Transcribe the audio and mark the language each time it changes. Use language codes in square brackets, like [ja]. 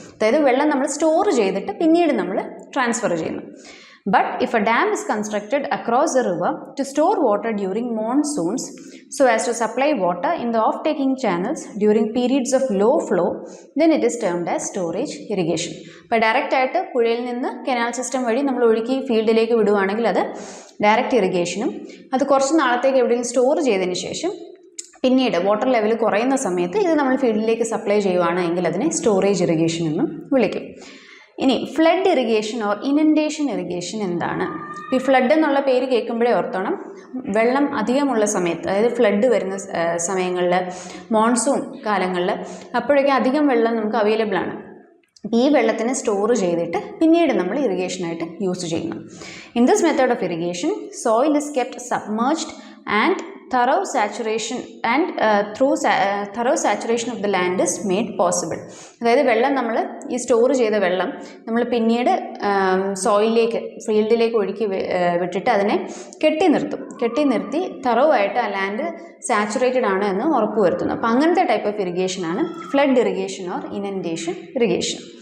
[ml] അതായത് വെള്ളം നമ്മൾ സ്റ്റോർ ചെയ്തിട്ട് പിന്നീട് നമ്മൾ ട്രാൻസ്ഫർ ചെയ്യുന്നു. [en] But if a dam is constructed across the river to store water during monsoons so as to supply water in the off-taking channels during periods of low flow, then it is termed as storage irrigation. [ml] അപ്പോൾ direct ആയിട്ട് പുഴയിൽ നിന്ന് canal system വഴി നമ്മൾ ഒഴുക്കി ഫീൽഡിലേക്ക് വിടുവാണെങ്കിൽ അത് direct ഇറിഗേഷനും, അത് കുറച്ച് നാളത്തേക്ക് എവിടെയെങ്കിലും സ്റ്റോർ ചെയ്തതിന് ശേഷം പിന്നീട് വാട്ടർ ലെവൽ കുറയുന്ന സമയത്ത് ഇത് നമ്മൾ ഫീൽഡിലേക്ക് സപ്ലൈ ചെയ്യുവാണെങ്കിൽ അതിനെ സ്റ്റോറേജ് ഇറിഗേഷൻ എന്നും വിളിക്കും. ഇനി flood irrigation or inundation irrigation എന്താണ്? ഈ ഫ്ലഡ് എന്നുള്ള പേര് കേൾക്കുമ്പോഴേ ഓർത്തോണം വെള്ളം അധികമുള്ള സമയത്ത്, അതായത് ഫ്ലഡ് വരുന്ന സമയങ്ങളിൽ മോൺസൂൺ കാലങ്ങളിൽ അപ്പോഴേക്കും അധികം വെള്ളം നമുക്ക് അവൈലബിൾ ആണ്. ഈ വെള്ളത്തിനെ സ്റ്റോർ ചെയ്തിട്ട് പിന്നീട് നമ്മൾ ഇറിഗേഷനായിട്ട് യൂസ് ചെയ്യുന്നു. [en] In this method of irrigation soil is kept submerged and thorough saturation and through thorough saturation of the land is made possible. [ml] അതായത് വെള്ളം നമ്മൾ ഈ സ്റ്റോർ ചെയ്ത വെള്ളം നമ്മൾ പിന്നീട് സോയിലിലേക്ക് ഫീൽഡിലേക്ക് ഒഴുക്കി വിട്ടിട്ട് അതിനെ കെട്ടി നിർത്തി തറോ ആയിട്ട് ആ ലാൻഡ് സാച്ചുറേറ്റഡ് ആണ് എന്ന് ഉറപ്പുവരുത്തുന്നു. അപ്പോൾ അങ്ങനത്തെ type of ഇറിഗേഷനാണ് flood irrigation or inundation irrigation.